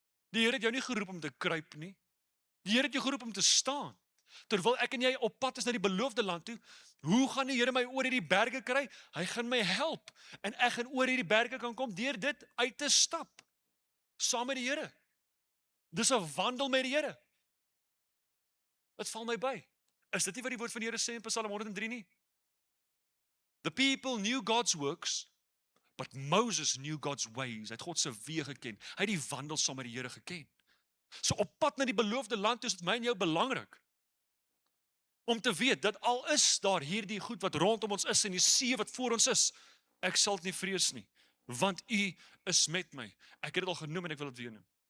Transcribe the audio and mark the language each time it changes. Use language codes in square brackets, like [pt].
[af] Die Here het jou nie geroep om te kruip nie. Die Here het jou geroep om te staan. Terwyl ek en jy op pad is na die beloofde land toe, hoe gaan die Here my oor hierdie berge kry? Hy gaan my help en ek gaan oor hierdie berge kan kom deur dit uit te stap saam met die Here. Dis 'n wandel met die Here. Dit val my by. Is dit nie wat die woord van die Here sê in Psalm 103 nie? [en] The people knew God's works, but Moses knew God's ways. [af] Hy het God se weë geken. Hy het die wandel saam met die Here geken. So op pad na die beloofde land is dit my en jou belangrik om te weet dat al is daar hierdie goed wat rondom ons is en die see wat voor ons is, ek sal dit nie vrees nie, want U is met my. Ek het dit al genoem en ek wil dit weer noem.